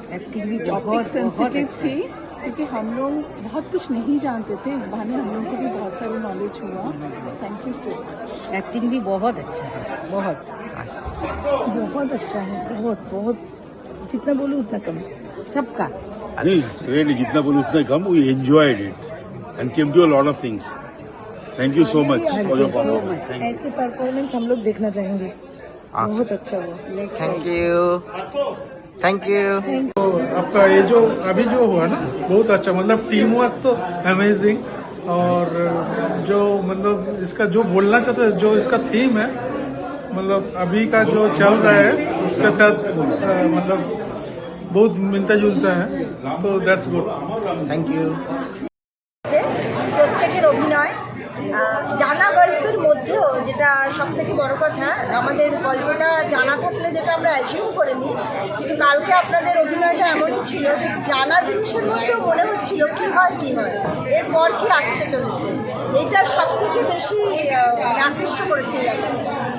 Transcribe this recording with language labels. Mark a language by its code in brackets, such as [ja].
[hi] Acting भी बहुत sensitive थी, क्योंकि हम लोग बहुत कुछ नहीं जानते थे, इस बहाने हम लोग को भी बहुत सारी नॉलेज हुआ। Thank you so much. Acting भी बहुत अच्छा है, बहुत अच्छा है, बहुत जितना बोलूँ उतना कम सबका। Really, जितना बोलूं उतना कम. [en] We enjoyed it and came to a lot of things. Thank you so much for your performance. [hi] ऐसे परफॉर्मेंस हम लोग देखना चाहेंगे, बहुत अच्छा हुआ। Thank you. आपका ये जो अभी जो हुआ ना बहुत अच्छा, मतलब टीम वर्क तो अमेजिंग, और जो मतलब इसका जो बोलना चाहते हैं, जो इसका थीम है, मतलब अभी का जो चल रहा है उसके साथ मतलब बहुत मिलता जुलता है, तो दैट्स गुड। Thank you. [bn] প্রত্যেকের অভিনয় জানা গল্পের মধ্যেও, যেটা সব থেকে বড় কথা, আমাদের গল্পটা জানা থাকলে যেটা আমরা অ্যাজিউম করে নিই, কিন্তু কালকে আপনাদের অভিনয়টা এমনই ছিল যে জানা জিনিসের মধ্যেও মনে হচ্ছিল কি হয় এরপর কি আসছে চলেছে, এটা সব থেকে বেশি আকৃষ্ট করেছে এই ব্যাপারটা।